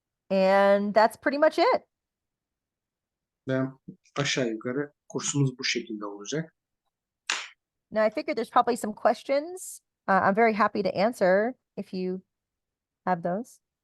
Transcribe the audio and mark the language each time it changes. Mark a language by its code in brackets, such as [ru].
[tr] And that's pretty much it. Ve aşağı yukarı kursumuz bu şekilde olacak. [en] Now, I figured there's probably some questions. I'm very happy to answer if you have those.